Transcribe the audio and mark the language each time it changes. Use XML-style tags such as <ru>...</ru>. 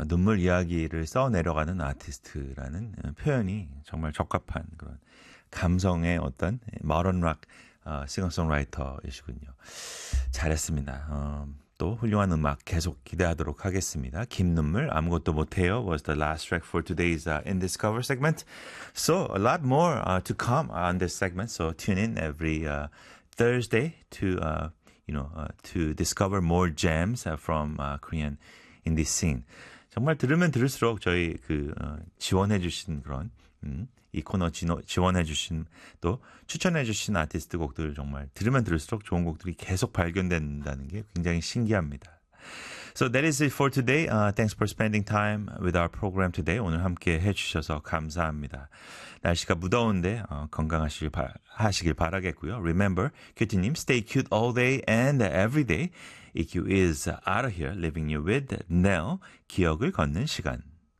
<ko>눈물 이야기를 써내려가는 아티스트라는 표현이 정말 적합한 그런 감성의 어떤 모던 락 싱어송라이터이시군요. 잘했습니다. 또 훌륭한 음악 계속 기대하도록 하겠습니다.</ko> <en>김눈물, 아무것도 못해요 was the last track for today's In This Cover segment. So a lot more to come on this segment. So tune in every Thursday to, you know, to discover more gems from Korean indie scene.</en> <ko>정말 들으면 들을수록 저희 그 지원해 주신 그런 이 코너 지원해 주신 또 추천해 주신 아티스트 곡들 정말 들으면 들을수록 좋은 곡들이 계속 발견된다는 게 굉장히 신기합니다.</ko> <en>So that is it for today. Thanks for spending time with our program today.</en> <ko>오늘 함께 해주셔서 감사합니다. 날씨가 무더운데 건강하시길 바라겠고요.</ko> <en>Remember, QT님, stay cute all day and every day. EQ is out of here, leaving you with Nell, 기억을 걷는 시간.</en>